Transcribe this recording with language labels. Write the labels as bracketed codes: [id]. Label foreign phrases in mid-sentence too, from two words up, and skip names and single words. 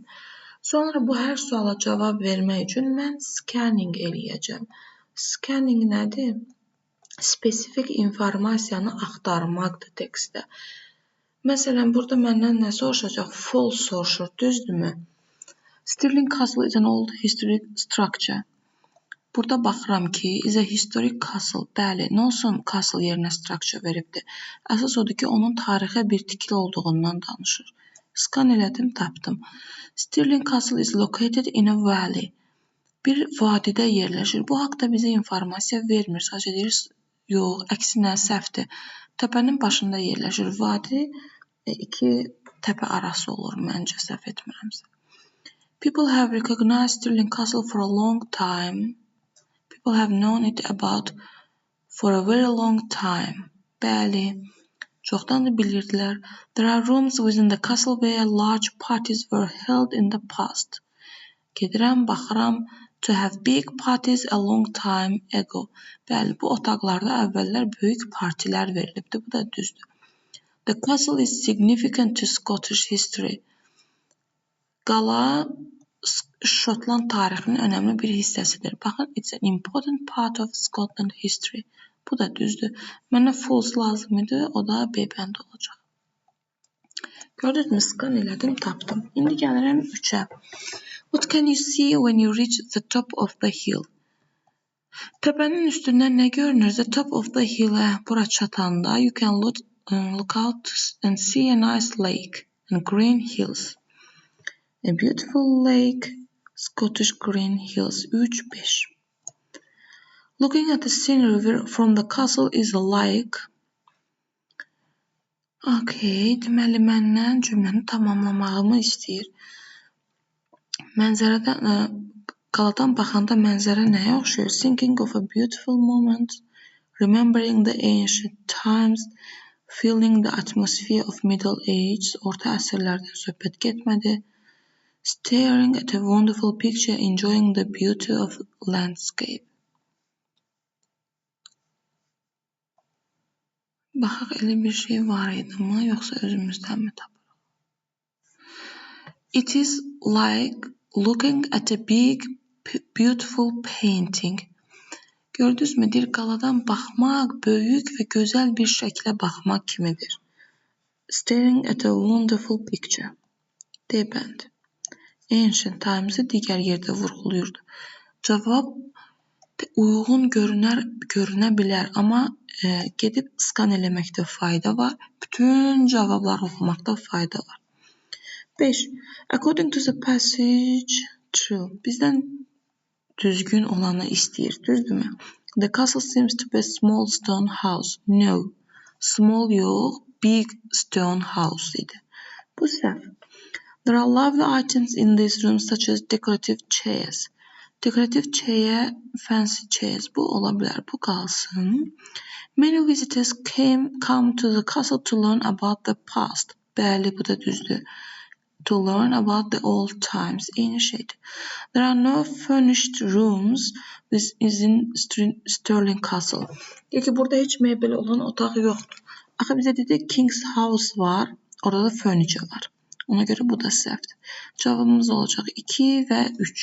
[az] Sonra bu hər suala cavab vermək üçün mən scanning eləyəcəm. Scanning nədir? Spesifik informasiyanı axtarmaqdır tekstdə. Məsələn, burada məndən nə soruşacaq? False soruşur, düzdürmü? [en] Stirling Castle is an old historic structure. [az] Burada baxıram ki, [en] is a historic castle. [az] Bəli, nə olsun castle yerinə structure veribdir. Əsas odur ki, onun tarixə bir tikili olduğundan danışır. Scan elədim, tapdım. [en] Stirling Castle is located in a valley. [az] Bir vadidə yerləşir. Bu haqda bizə informasiya vermir. Sadəcə deyir, yox, əksinə səhvdir. Təpənin başında yerləşir. Vadi iki təpə arası olur, məncə səhv etmirəmsə. [en] People have recognized Stirling Castle for a long time. People have known it about for a very long time. [az] Bəli, çoxdan da bilirdilər. [en] There are rooms within the castle where large parties were held in the past. [az] Gedirəm, baxıram. [en] To have big parties a long time ago. [az] Bəli, bu otaqlarda əvvəllər böyük partilər verilibdi. Bu da düzdür. [en] The castle is significant to Scottish history. [az] Qala Şotland tarixinin önəmli bir hissəsidir. Baxın, [en] it's an important part of Scotland history. [az] Bu da düzdür. Mənə false lazım idi, o da B bəndi olacaq. Gördünüzmü, scan elədim, tapdım. İndi gəlirəm 3-ə. [en] What can you see when you reach the top of the hill? [az] Təpənin üstündən nə görünür? [en] The top of the hill-ə [az] bura çatanda [en] you can look out and see a nice lake and green hills. A beautiful lake, Scottish green hills. 3-5. Looking at the scenery from the castle is like. [az] Okay, deməli məndən cümləni tamamlamağımı istəyir. Mənzərədən, qaladan baxanda mənzərə nəyə oxşuyur? [en] Thinking of a beautiful moment, remembering the ancient times, feeling the atmosphere of middle age, [az] orta əsrlərdən söhbət getmədi. [en] Staring at a wonderful picture, enjoying the beauty of landscape. [az] Baxaq, elə bir şey var idi mi, yoxsa özümüzdən mi tapırıq? [en] It is like looking at a big, beautiful painting. [az] Gördünüzmü, deyir, qaladan baxmaq, böyük və gözəl bir şəklə baxmaq kimidir. [en] Staring at a wonderful picture. [az] D bəndi. [en] Ancient times- [az] ı digər yerdə vurğuluyurdu. Cavab uyğun görünə bilər, amma gedib scan eləməkdə fayda var. Bütün cavabları oxumaqda fayda var. 5. [en] According to the passage, true. [az] Bizdən düzgün olanı istəyir, düzdürmü? [en] The castle seems to be a small stone house. No. [az] Small yox, [en] big stone house [az] idi. Bu səhv. [en] There are lovely items in this room such as decorative chairs. Decorative chair, fancy chairs. [az] Bu ola bilər, bu qalsın. [en] Many visitors come to the castle to learn about the past. [az] Bəli, bu da düzdür. [en] To learn about the old times. [az] Eyni şeydir. [en] There are no furnished rooms within Stirling Castle. [az] Deyir ki, burada heç mebel olan otaq yoxdur. Axı bizə dedi King's House var, orada da furniture var. Ona görə bu da səhvdir. Cavabımız olacaq 2 və 3.